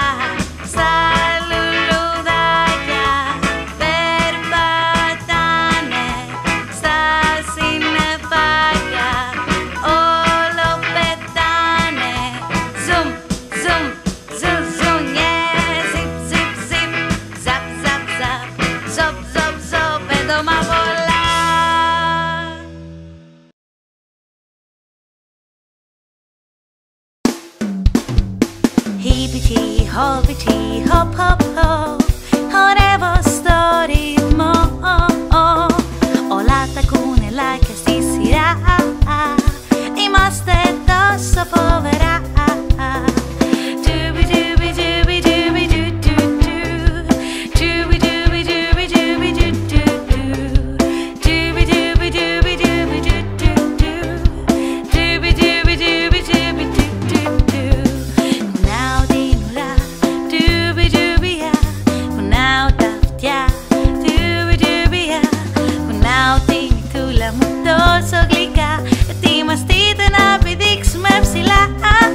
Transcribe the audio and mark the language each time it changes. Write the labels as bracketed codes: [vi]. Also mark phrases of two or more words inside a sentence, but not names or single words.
[el] Στα λουλουδάκια περπατάνε, στα συννεφάκια όλο πετάνε. Zoom, zoom, ζουζουνιές. Zip, zip, zip, zap, zap, zap. Zop, zop, zop, έντομα πολλά. [en] Hippity, hoppity, hop, hop, hop. [el] Χορεύω στο ρυθμό. Όλα τα κουνελάκια στη σειρά. Είμαστε τόσο φοβερά. Doobie, doobie, doobie, doobie, doo, doo, doo. Doobie, doobie, doobie, doobie, doo, doo, doo. Doobie, doobie, doobie, doobie, doo, doo, doo. Doobie, doobie, doobie, doobie, doo, doo, doo. Κουνάω την ουρά, doobie, doobie, κουνάω τα αυτιά, doobie, doobie, κουνάω την μυθούλα μου τόσο γλυκά. Ετοιμαστείτε να πηδήξουμε ψηλά.